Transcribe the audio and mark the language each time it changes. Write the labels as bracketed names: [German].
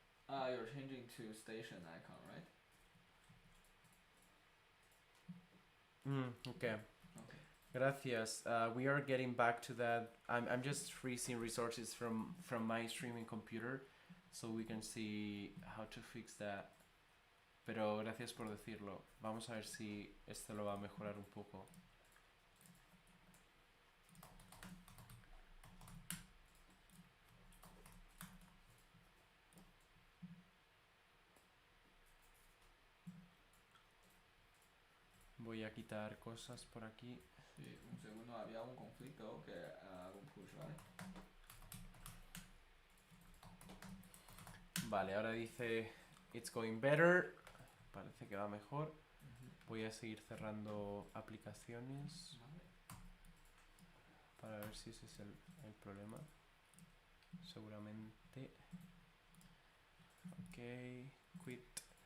[English] You're changing to station icon, right? Okay. Okay. [Spanish] Gracias. [English] We are getting back to that. I'm just freezing resources from my streaming computer, so we can see how to fix that. [Spanish] Pero gracias por decirlo. Vamos a ver si esto lo va a mejorar un poco. Voy a quitar cosas por aquí. Sí, un segundo, había un conflicto que hago un push, ¿vale? Vale, ahora dice [English] it's going better. [Spanish] Parece que va mejor. Voy a seguir cerrando aplicaciones Vale. para ver si ese es el problema. Seguramente. [English] Ok, quit.